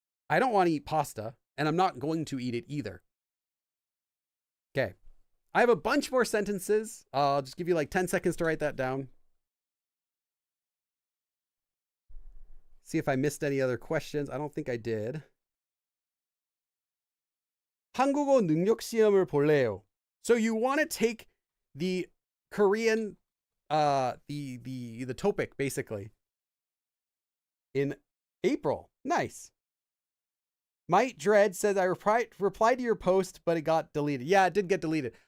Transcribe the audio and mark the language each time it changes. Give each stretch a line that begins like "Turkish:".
English: I don't want to eat pasta, and I'm not going to eat it either. Okay. I have a bunch more sentences. I'll just give you like 10 seconds to write that down. See if I missed any other questions. I don't think I did.
Korean: 한국어 능력 시험을 볼래요.
English: So you want to take the Korean, the topic basically in April. Nice. Might Dread says, I replied to your post, but it got deleted. Yeah, it did get deleted.